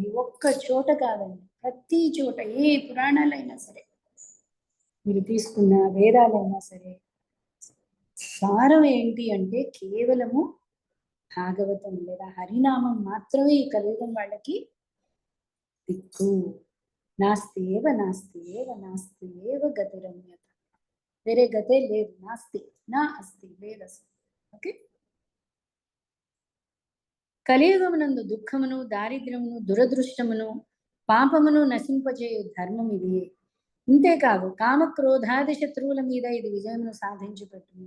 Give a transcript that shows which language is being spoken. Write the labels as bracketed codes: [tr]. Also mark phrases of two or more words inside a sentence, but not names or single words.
[te] ఒక్క చోట కాదండి, ప్రతి చోట, ఏ పురాణాలైనా సరే మీరు తీసుకున్న, వేదాలైనా సరే, సారం ఏంటి అంటే కేవలము భాగవతం లేదా హరినామం మాత్రమే ఈ కలియుగం వాళ్ళకి దిక్కు. [sa] నాస్తి ఏవ నాస్తి ఏవ నాస్తి ఏవ గతిరమ్యత. [te] వేరే గతే లేదు. [sa] నాస్తి నా అస్తి [te] లేదస్తి. ఓకే, కలియుగమునందు దుఃఖమును, దారిద్ర్యమును, దురదృష్టమును, పాపమును నశింపజేయు ధర్మం ఇది. ఇంతేకాదు కామక్రోధాది శత్రువుల మీద ఇది విజయమును సాధించి పెట్టును.